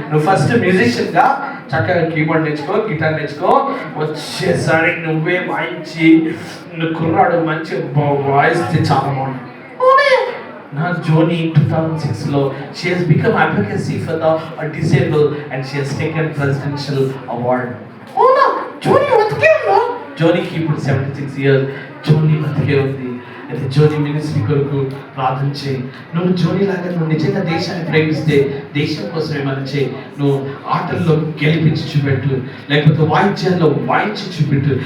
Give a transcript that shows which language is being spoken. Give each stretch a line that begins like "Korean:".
Telugu: నువ్వు first musician గా చక్కగా కీబోర్డ్ నేర్చుకో, గిటార్ నేర్చుకో. వచ్చేసరి నువ్వే వాయించి, నువ్వు కుర్రాడు మంచి వాయిస్ చాలా బాగుంది. నా జోని 2006 లో
English: she has become advocacy for the disabled and she has taken presidential award.
Telugu: అవునా? జోని బతికే ఉందా? జోనికి ఇప్పుడు 76 years. జోని బతికే ఉంది. అయితే జోని మినిస్ట్రీ కొరకు ప్రార్థన చేయి. నువ్వు జోని లాగా నువ్వు నిజంగా దేశాన్ని ప్రేమిస్తే దేశం కోసం ఏమైనా చేయి. నువ్వు ఆటల్లో గెలిపించి చూపెట్టు, లేకపోతే వాయిద్యాల్లో వాయించి చూపెట్టు.